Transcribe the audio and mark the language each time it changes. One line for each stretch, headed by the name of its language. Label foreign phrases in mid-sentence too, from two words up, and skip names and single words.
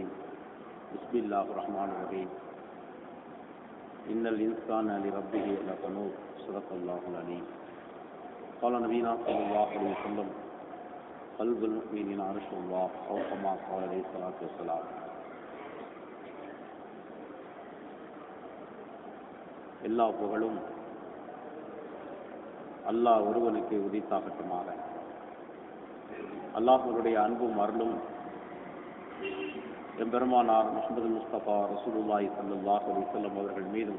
Arabic: بسم الله الرحمن الرحيم. إن الإنسان لربه لقنوط. صدق الله العليم. قال نبينا صلى الله عليه وسلم: قلب المؤمنين عرش الله، أو كما قال عليه الصلاة والسلام.
Tamil: எல்லா புகழும் அல்லாஹ் ஒருவனுக்கு உரித்தாகட்டுமாக. அல்லாஹ்வுடைய அன்பும் அருளும் எம்பெருமானார் முஹம்மது முஸ்தபா
Arabic: رسول الله صلى الله عليه وسلم
Tamil: அவர்கள் மீதும்,